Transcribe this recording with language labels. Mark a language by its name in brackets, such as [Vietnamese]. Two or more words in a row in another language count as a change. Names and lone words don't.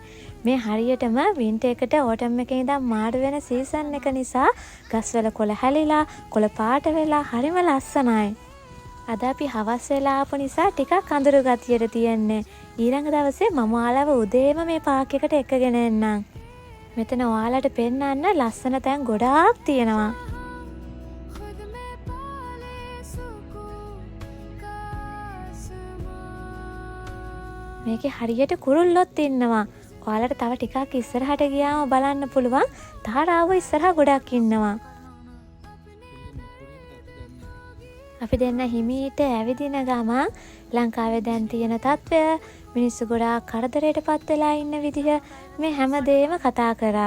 [Sinhala] මේ හරියටම වින්ටර් එකට ඕටම් එකේ ඉඳන් මාරු වෙන සීසන් එක නිසා ගස්වල කොළ හැලිලා, කොළ පාට වෙලා හරිම ලස්සනයි. අද අපි හවස් වෙලා ආපු නිසා ටිකක් අඳුරු ගතියට තියෙන්නේ. ඊළඟ දවසේ මම ඔයාලව උදේම මේ පාක් එකට එක්කගෙන එන්නම්. මෙතන ඔයාලට පෙන්නන්න ලස්සන තැන් ගොඩාක් තියෙනවා. [Hindi] खुद में पाले सुकून का आसमां [Sinhala] මේකේ හරියට කුරුල්ලොත් ඉන්නවා. ඔයාලට තව ටිකක් ඉස්සරහට ගියාම බලන්න පුළුවන් තාරාව ඉස්සරහා ගොඩක් ඉන්නවා. අපි දෙන්න හිමීට ඇවිදින ගමන් ලංකාවේ දැන් තියෙන තත්ත්වය, මිනිස්සු ගොඩාක් කරදරයටපත් වෙලා ඉන්න විදිහ මේ හැමදේම කතා කරා.